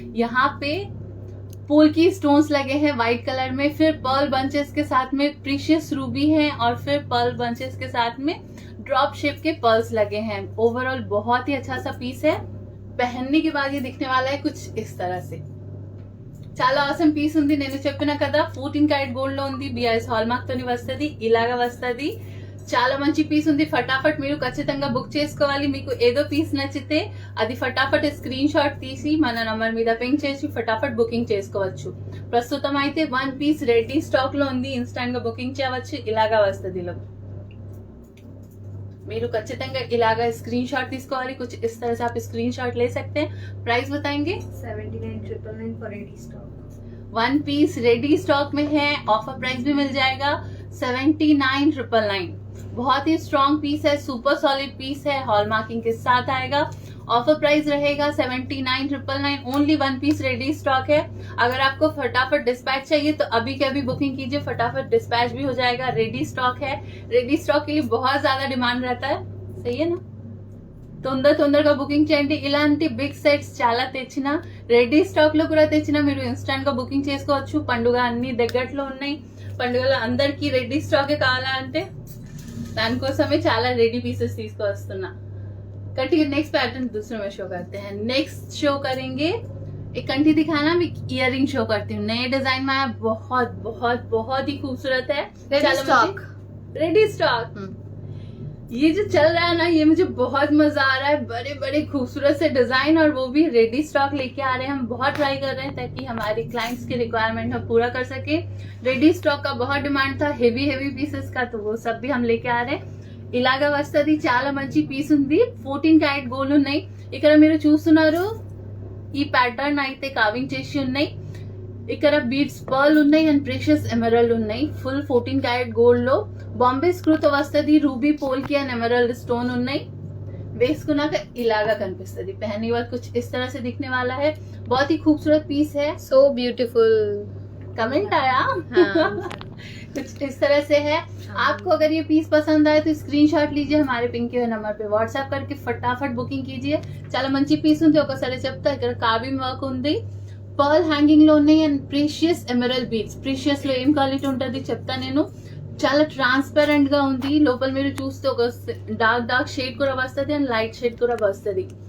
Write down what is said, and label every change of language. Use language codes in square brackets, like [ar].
[hi] यहाँ पे पोल्की स्टोन्स लगे हैं व्हाइट कलर में, फिर पर्ल बंचेस के साथ में प्रीशियस रूबी है, और फिर पर्ल बंचेस के साथ में ड्रॉप शेप के पर्ल्स लगे हैं। ओवरऑल बहुत ही अच्छा सा पीस है। पहनने के बाद ये दिखने वाला है कुछ इस तरह से। [te] చాలా awesome పీస్ ఉంది। నేను చెప్పిన కదా 14 క్యారెట్ గోల్డ్ లో ఉంది, బిఐఎస్ హాల్మార్క్ తోని వస్తది, ఇలాగా వస్తది। చాలా మంచి పీస్ ఉంది, ఫటాఫట్ మీరు ఖచ్చితంగా బుక్ చేసుకోవాలి। మీకు ఏదో పీస్ నచ్చితే అది ఫటాఫట్ స్క్రీన్ షాట్ తీసి మన నంబర్ మీద పింక్ చేసి ఫటాఫట్ బుకింగ్ చేసుకోవచ్చు। ప్రస్తుతం అయితే 1 పీస్ రెడీ స్టాక్ లో ఉంది, ఇన్స్టాంట్ గా బుకింగ్ చేయవచ్చు। ఇలాగా వస్తది లో మీరు ఖచ్చితంగా ఇలాగా స్క్రీన్ షాట్ తీసుకోవాలి। [hi] कुछ इस तरह से आप स्क्रीन शॉट ले सकते हैं। प्राइस बताएंगे? 79,999 for ready stock. 1 piece ready stock में है, ऑफर प्राइस भी मिल जाएगा 79,999। बहुत ही स्ट्रॉन्ग पीस है, सुपर सॉलिड पीस है, हॉलमार्किंग के साथ आएगा। ऑफर प्राइस रहेगा 79,999। ओनली 1 पीस रेडी स्टॉक है। अगर आपको फटाफट डिस्पैच चाहिए तो अभी के अभी बुकिंग कीजिए, फटाफट डिस्पैच भी हो जाएगा। रेडी स्टॉक है, रेडी स्टॉक के लिए बहुत ज्यादा डिमांड रहता है, सही है ना। [te] తొందరగా బుకింగ్ చేయండి। ఇలాంటి బిగ్ సెట్స్ చాలా తెచ్చినా, రెడీ స్టాక్ లో కూడా తెచ్చినా మీరు ఇన్స్టాంట్ గా బుకింగ్ చేసుకోవచ్చు। పండుగ అన్ని దగ్గరలో ఉన్నాయి, పండుగలో అందరికి రెడీ స్టాక్ కావాలంటే దానికోసమే చాలా రెడీ పీసెస్ తీసుకొస్తున్నా। [hi] कंठी के नेक्स्ट पैटर्न दूसरे में शो करते हैं। नेक्स्ट शो करेंगे एक कंठी दिखाना, मैं इयररिंग शो करती हूँ। नए डिजाइन में आया, बहुत बहुत बहुत ही खूबसूरत है। रेडी स्टॉक ये जो चल रहा है ना, ये मुझे बहुत मजा आ रहा है। बड़े बड़े खूबसूरत से डिजाइन और वो भी रेडी स्टॉक लेके आ रहे हैं। हम बहुत ट्राई कर रहे हैं ताकि हमारे क्लाइंट्स की रिक्वायरमेंट हम पूरा कर सके। रेडी स्टॉक का बहुत डिमांड था, हेवी पीसेस का, तो वो सब भी हम लेके आ रहे हैं। [te] ఇలాగా వస్తది, చాలా మంచి పీస్ ఉంది. 14 క్యారెట్ గోల్డ్ ఉన్నాయి. ఇక్కడ మీరు చూస్తున్నారు ఈ ప్యాటర్న్ అయితే కావింగ్ చేసి ఉన్నాయి. ఇక్కడ బీడ్స్ పర్ల్ ఉన్నాయి అండ్ ప్రెషియస్ ఎమరల్డ్ ఉన్నాయి. ఫుల్ 14 క్యారెట్ గోల్డ్ లో బాంబే స్క్రూ తో వస్తది. రూబీ పోల్కి అండ్ ఎమరల్డ్ స్టోన్ ఉన్నాయి. వేసుకున్నాక ఇలాగా కనిపిస్తుంది. [hi] पहनने के बाद कुछ इस तरह से दिखने वाला है. बहुत ही खूबसूरत पीस है. [en] So beautiful. [hi] कमेंट आया हाँ. कुछ इस तरह से है. आपको अगर ये पीस पसंद आए तो स्क्रीनशॉट लीजिए, हमारे पिंक के नंबर पे व्हाट्सएप करके फटाफट बुकिंग कीजिए. [te] చాలా మంచి పీస్ ఉంది. ఒకసారి చెప్తా, ఇక్కడ కార్వింగ్ వర్క్ ఉంది, పర్ల్ హ్యాంగింగ్ లో ఉన్నాయి and precious emerald beads. Precious లో ఏం క్వాలిటీ ఉంటుంది చెప్తా నేను. చాలా ట్రాన్స్పరెంట్ గా ఉంది. లోపల మీరు చూస్తే ఒక డార్క్ షేడ్ కూడా వస్తుంది అండ్ లైట్ షేడ్ కూడా వస్తుంది.